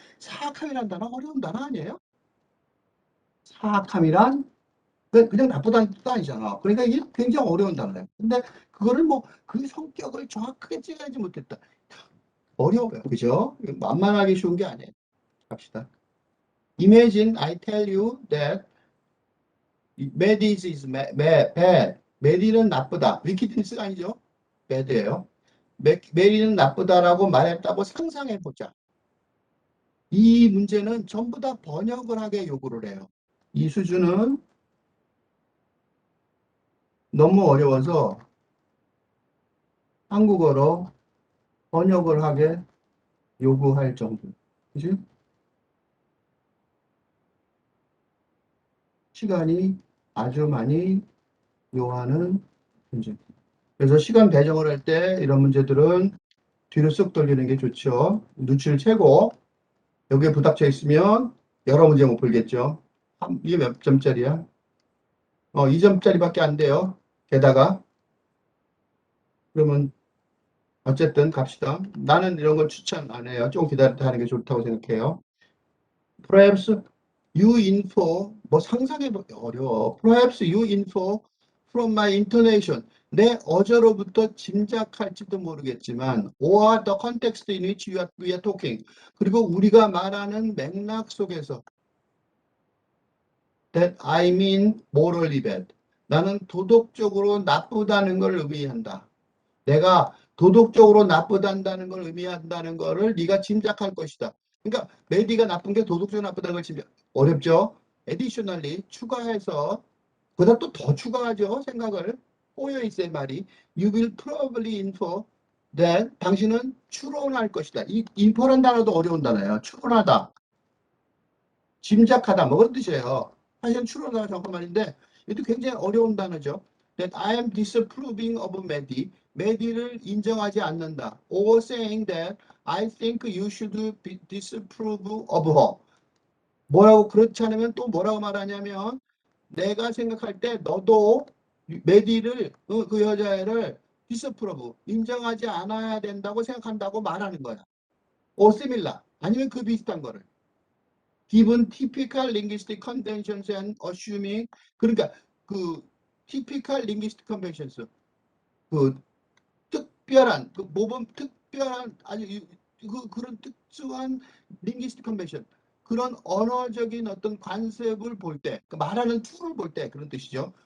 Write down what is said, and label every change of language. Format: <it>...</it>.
<ko>사악함이란 단어 어려운 단어 아니에요? 사악함이란 그냥 나쁘다는 뜻도 아니잖아. 그러니까 이게 굉장히 어려운 단어예요. 근데 그거를 그 성격을 정확하게 찝어내지 못했다. 어려워요. 그죠? 만만하게 쉬운 게 아니에요. 갑시다.</ko> <en>Imagine I tell you that Maddie is bad.</en> <ko>Maddie는 나쁘다. wickedness가 아니죠. bad예요. 메리는 나쁘다라고 말했다고 상상해보자. 이 문제는 전부 다 번역을 하게 요구를 해요. 이 수준은 너무 어려워서 한국어로 번역을 하게 요구할 정도. 그치? 시간이 아주 많이 요하는 문제. 그래서 시간 배정을 할 때 이런 문제들은 뒤로 쓱 돌리는 게 좋죠. 눈치를 채고 여기에 부닥쳐 있으면 여러 문제 못 풀겠죠. 이게 몇 점짜리야? 2점짜리밖에 안 돼요. 게다가 그러면 어쨌든 갑시다. 나는 이런 건 추천 안 해요. 좀 기다렸다 하는 게 좋다고 생각해요.</ko> <en>Perhaps you info</en> <ko>상상해보기 어려워.</ko> <en>Perhaps you info from my intonation.</en> <ko>내 어조로부터 짐작할지도 모르겠지만,</ko> <en>or the context in which we are talking.</en> <ko>그리고 우리가 말하는 맥락 속에서</ko> <en>that I mean morally bad.</en> <ko>나는 도덕적으로 나쁘다는 걸 의미한다. 내가 도덕적으로 나쁘다는 걸 의미한다는 거를 네가 짐작할 것이다. 그러니까 메디가 나쁜 게 도덕적으로 나쁘다는 걸 짐작. 어렵죠? additionally 추가해서 그보다 또 더 추가하죠. 생각을 꼬여 있어요 말이.</ko> <en>You will probably infer that</en> <ko>당신은 추론할 것이다. 이 infer란 단어도 어려운 단어예요. 추론하다, 짐작하다 뭐 그런 뜻이에요. 사실은 추론하다 정확한 말인데 이것도 굉장히 어려운 단어죠.</ko> <en>That I am disapproving of Maddie.</en> <ko>Maddie를 인정하지 않는다.</ko> <en>Or saying that I think you should disapprove of her.</en> <ko>뭐라고 그렇지 않으면 또 뭐라고 말하냐면 내가 생각할 때 너도 메디를 그 여자애를 disapprove 인정하지 않아야 된다고 생각한다고 말하는 거야.</ko> <en>or similar</en> <ko>아니면 그 비슷한 거를.</ko> <en>Given typical linguistic conventions and assuming</en> <ko>그러니까 그</ko> <en>typical linguistic conventions</en> <ko>그 특별한 그 모범 특별한 아주 그런 특수한 linguistic convention 그런 언어적인 어떤 관습을 볼 때, 말하는 툴을 볼 때 그런 뜻이죠.</ko>